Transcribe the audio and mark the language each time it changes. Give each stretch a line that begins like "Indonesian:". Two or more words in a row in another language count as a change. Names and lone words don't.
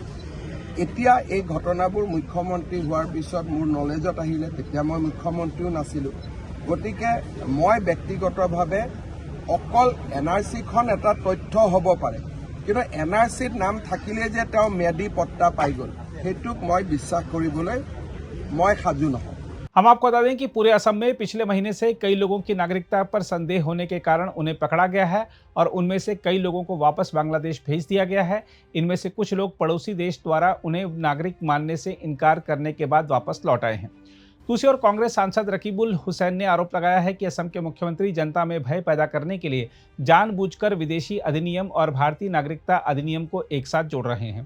Assamese: এতিয়া এই ঘটনাবোৰ মুখ্যমন্ত্ৰী হোৱাৰ পিছত মোৰ নলেজত আহিলে, তেতিয়া মই মুখ্যমন্ত্ৰীও নাছিলোঁ। গতিকে মই ব্যক্তিগতভাৱে অকল এনআৰচিখন এটা তথ্য হ'ব পাৰে, কিন্তু এনআৰচিত নাম থাকিলে যে তেওঁ ম্যাদী পট্টা পাই গ'ল, সেইটোক মই বিশ্বাস কৰিবলৈ মই সাজু নহওঁ।
Hindi: हम आपको बता दें कि पूरे असम में पिछले महीने से कई लोगों की नागरिकता पर संदेह होने के कारण उन्हें पकड़ा गया है और उनमें से कई लोगों को वापस बांग्लादेश भेज दिया गया है। इनमें से कुछ लोग पड़ोसी देश द्वारा उन्हें नागरिक मानने से इनकार करने के बाद वापस लौट आए हैं। दूसरी ओर कांग्रेस सांसद रकीबुल हुसैन ने आरोप लगाया है कि असम के मुख्यमंत्री जनता में भय पैदा करने के लिए जानबूझकर विदेशी अधिनियम और भारतीय नागरिकता अधिनियम को एक साथ जोड़ रहे हैं।